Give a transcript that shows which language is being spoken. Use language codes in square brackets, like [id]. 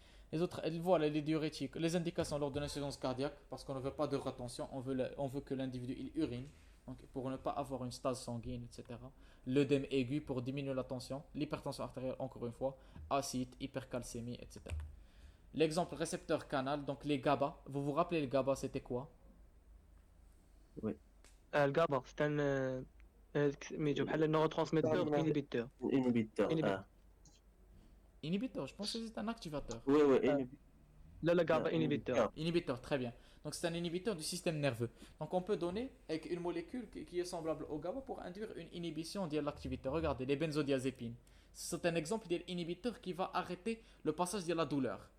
[fr] Les autres, voilà les diurétiques, les indications lors de l'insuffisance cardiaque, parce qu'on ne veut pas de rétention, on veut que l'individu il urine, donc pour ne pas avoir une stase sanguine, etc. L'œdème aigu pour diminuer la tension, l'hypertension artérielle encore une fois, acide, hypercalcémie, etc. L'exemple récepteur canal, donc les GABA. Vous vous rappelez le GABA, c'était quoi? Oui. [ar] الكابا ستان سميتو بحال النورو ترانسميتور انيبيتور [fr] Inhibiteur. Inhibiteur, je pense que c'est un activateur. Oui, oui, inhibiteur. [ar] لا كابا انيبيتور [fr] Inhibiteur, très bien. Donc c'est un inhibiteur du système nerveux. Donc on peut donner avec une molécule qui est semblable au GABA pour induire une inhibition de l'activité. Regardez, les benzodiazépines. C'est un exemple d'un inhibiteur qui va arrêter le passage de la douleur.